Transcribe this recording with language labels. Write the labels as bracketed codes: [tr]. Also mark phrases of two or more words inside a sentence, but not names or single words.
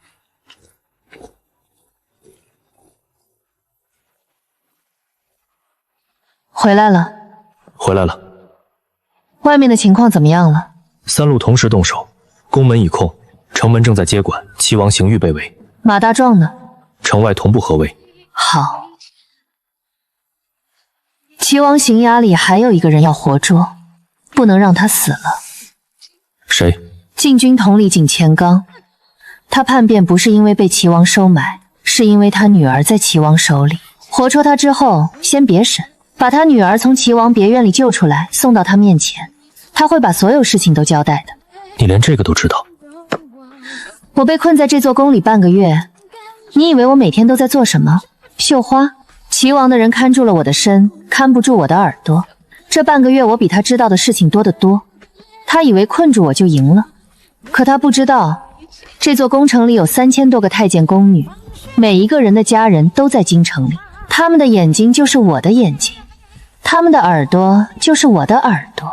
[zh] 回来了。回来了。外面的情況怎麼樣了？3路同時動手，宮門已控，城門正在接管，齊王邢玉被圍。馬大壯呢？城外同步合圍。好。齊王邢衙裡還有一個人要活捉，不能讓他死了。誰？禁軍統領景乾綱，他叛變不是因為被齊王收買，是因為他女兒在齊王手裡。活捉他之後，先別審，把他女兒從齊王別院裡救出來，送到他面前，他會把所有事情都交代的。你連這個都知道？我被困在這座宮裡半個月，你以為我每天都在做什麼？繡花？齊王的人看住了我的身，看不住我的耳朵。這半個月我比他知道的事情多得多。他以為困住我就贏了，可他不知道，這座宮城裡有3000多個太監宮女，每一個人的家人都在京城裡，他們的眼睛就是我的眼睛，他們的耳朵就是我的耳朵。